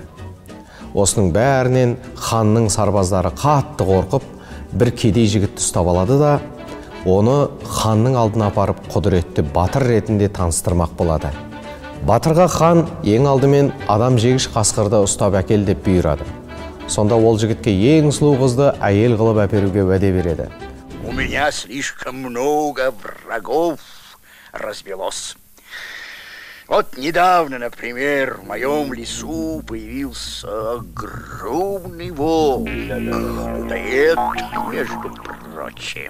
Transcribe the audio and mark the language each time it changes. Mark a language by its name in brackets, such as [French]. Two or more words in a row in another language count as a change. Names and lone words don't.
[Kazakh] Осының бәрінен ханның сарбаздары қатты қорқып, бір кедей жігітті ұстап алады да, оны ханның алдына апарып құдіретті батыр ретінде таныстырмақ болады. Батырға хан ең алдымен адам жегіш қасқырды ұстап әкел деп бұйырады. Сонда ол жігітке ең сұлу қызды әйел қылып әперуге уәде береді. [Russian] У меня слишком много врагов развелось. Вот недавно, например, в моем лесу появился огромный волк. Людоед, между прочим.